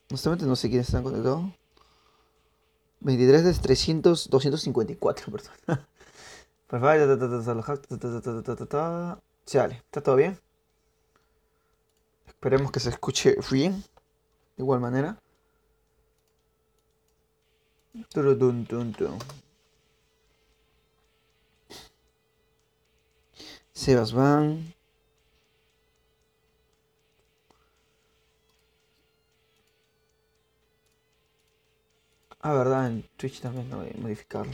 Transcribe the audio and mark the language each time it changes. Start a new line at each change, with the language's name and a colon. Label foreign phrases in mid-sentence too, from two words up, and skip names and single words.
Spanish: Honestamente no sé quién está conectado. 23 de 300, 254 personas. Por favor, vale, ¿está todo bien? Esperemos que se escuche bien. De igual manera. Turutun, tun, tun. Sebas Van. Ah, verdad, en Twitch también no voy a modificarlo.